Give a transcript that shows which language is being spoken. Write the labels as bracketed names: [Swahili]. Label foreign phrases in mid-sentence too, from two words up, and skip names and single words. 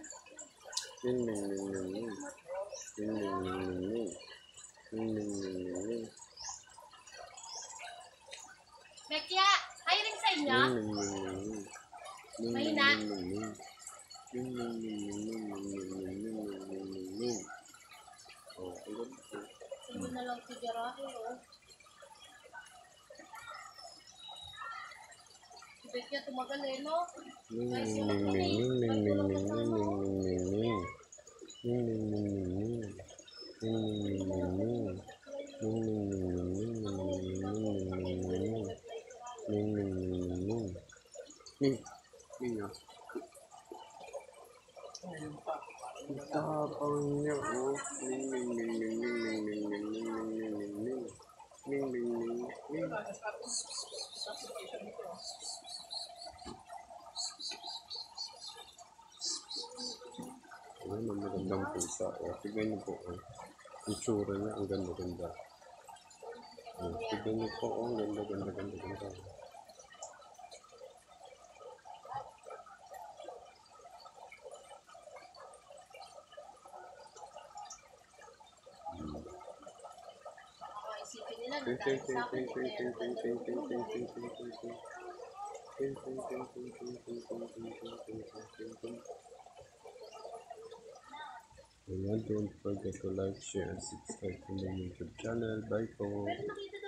[Filipino] Ming, ming, ming, ming, ming. Ming, ming, ming, ming, ming. Ming, ming, ming, ming, ming. Bekya, hiring sa inyo? Ming, ming, ming, ming, ming. Ming, ming, Mahina. ming, ming, ming. Ming, ming, ming, ming, ming, ming, ming, ming, ming, ming, ming, ming. Oh, ang ganda. Hindi na lang si Jarahe, oh. Si Bekya tumagal eh, no? Ming, ming, ming, ming, ming, ming, ming, ming, ming, ming, ming, ming. Ming, ming, ming, ming, ming. Ming, ming, ming, ming, ming. Ming, ming, ming, ming, ming, ming, ming, ming, ming, ming, ming. Ming, ming, ming, ming, ming. Ming, ming, ah. Ang tapang niya, oh. Ming, ming, ming, ming, ming, ming, ming, ming, ming, ming, ming, ming, ming. Ming, ming, ming, ming. Ano naman magandang pusa. Oh, tignan niyo po. Oh. Ang tsura niya, ang ganda-ganda. Tignan niyo po, oh, ganda, ganda, ganda, ganda. Baka isipin nila na Ting, ting, dahil ting, sa akin, ting, eh, ting, kaya ting, ting, nagpalaro ting, ko ting, eh. ting, ting, ting, ting. Ting, ting, ting, ting, ting, ting, ting, ting, ting, ting, ting, ting. Ayan, [English] don't forget to like, share, and subscribe to my YouTube channel. [Filipino] Bye po. Pero nakita